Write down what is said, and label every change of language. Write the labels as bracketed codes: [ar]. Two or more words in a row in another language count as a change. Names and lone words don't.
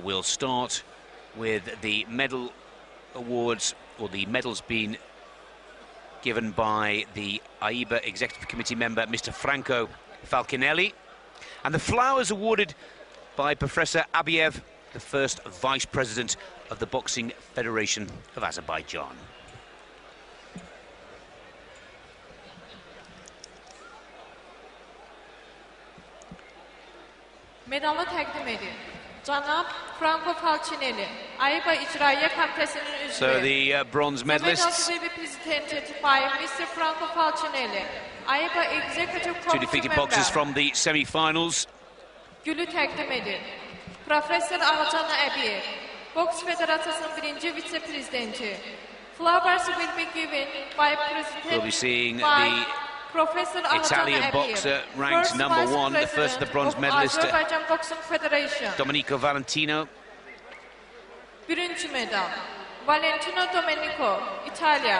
[en] We'll start with the medal awards, or the medals being given by the AIBA Executive Committee member, Mr. Franco Falcinelli, and the flowers awarded by Professor Abiev, the first Vice President of the Boxing Federation of Azerbaijan. [az] Medalı təqdim edir. Cənab Franco Falcinelli, AIBA İcraiyə Komitəsinin üzvü. [en] So the bronze medalists, The medals will be presented by Mr. Franco Falcinelli, AIBA Executive two Committee defeated member. boxers from the semi-finals. [az] Gülü təqdim edir. Professor Ağcan Əbiyev, Boks Federasiyasının birinci vitse-prezidenti. [en] Flowers will be given by We'll be seeing by the Professor Italian Ağcan boxer Əbiyev, ranked first number Vice one, the first of the bronze President medalist, of Azerbaijan Boxing Federation. Domenico Valentino. [az] Birinci medal, Valentino Domenico, İtalya.